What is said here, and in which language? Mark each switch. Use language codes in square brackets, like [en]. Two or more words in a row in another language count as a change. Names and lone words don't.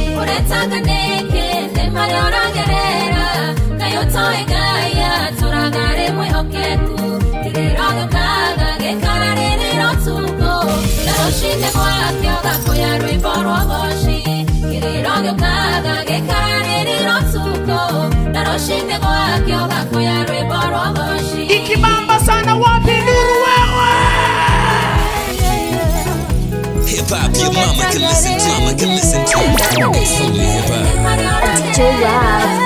[ki] nĩ marĩa ũragerera Ngai ũtoĩ Ngai atũraga arĩ mwĩhokeku kĩrĩro gĩũkaga gĩkararĩrĩra ũtukũ na rũciinĩ gwake ũgakũya rwĩmbo rwa ũgooci kĩrĩro gĩũkaga gĩkararĩrĩra ũtukũ na rũciinĩ gwake ũgakũya rwĩmbo rwa ũgooci [sw] ikibamba sana wapi nuru wewe [en] Hip hop your mama can listen to. It's only hip hop. DJ Rav.